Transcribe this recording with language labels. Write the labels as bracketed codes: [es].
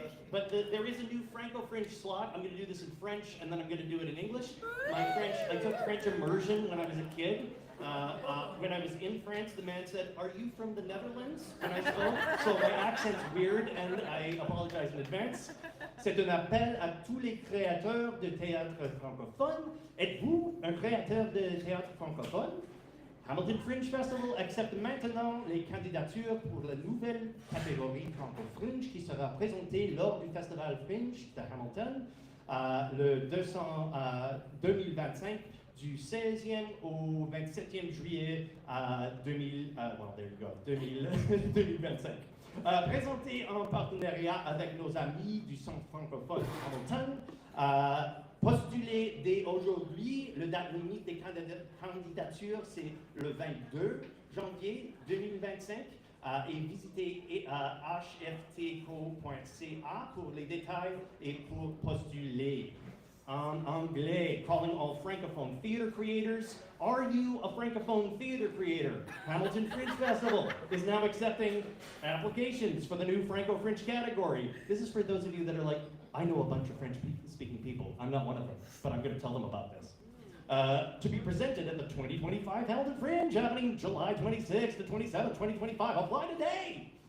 [en] But there is a new Franco Fringe slot. I'm going to do this in French, and then I'm going to do it in English. I took French immersion when I was a kid. When I was in France, the man said, "Are you from the Netherlands?" when I spoke. So my accent's weird, and I apologize in advance. [fr] C'est un appel à tous les créateurs de théâtre francophone. Êtes-vous un créateur de théâtre francophone? Hamilton Fringe Festival accepte maintenant les candidatures pour la nouvelle catégorie Franco Fringe qui sera présentée lors du Festival Fringe de Hamilton le 2025 du 16e au 27e juillet 2025. Présenté en partenariat avec nos amis du Centre francophone Hamilton. Postuler dès aujourd'hui, le date limite des candidatures, c'est le 22 janvier 2025. Et visitez HFTco.ca pour les détails et pour postuler. En anglais, [en] calling all francophone theater creators. Are you a francophone theater creator? Hamilton Fringe Festival is now accepting applications for the new Franco Fringe category. This is for those of you that are like, I know a bunch of French-speaking people. I'm not one of them, but I'm going to tell them about this. To be presented at the 2025 Hamilton Fringe, happening July 26th to 27th, 2025. Apply today!